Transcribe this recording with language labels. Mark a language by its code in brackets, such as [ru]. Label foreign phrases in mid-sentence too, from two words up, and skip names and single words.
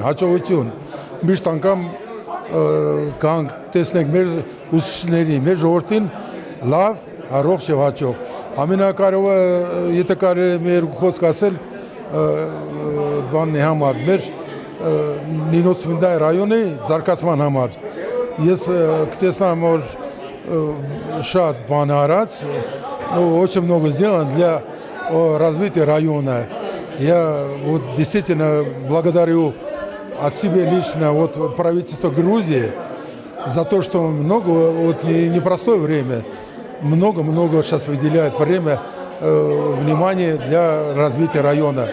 [hy] հաջողություն։ Միշտ անգամ կանք տեսնենք մեր ուսուցիչներին, մեր ժողովրդին լավ, առողջ եւ հաջող։ Ամենակարևորը, եթե կարելի է մեր խոսք ասել, բանի համար, մեր Նինոցմինդայ ռայոնի զարգացման համար։ Ես կտեսնամ, որ շատ բան արած, [ru] очень много сделано для развития района. Я вот действительно благодарю от себя лично вот правительство Грузии за то, что много, вот непростое время, много сейчас выделяет время, внимание для развития района.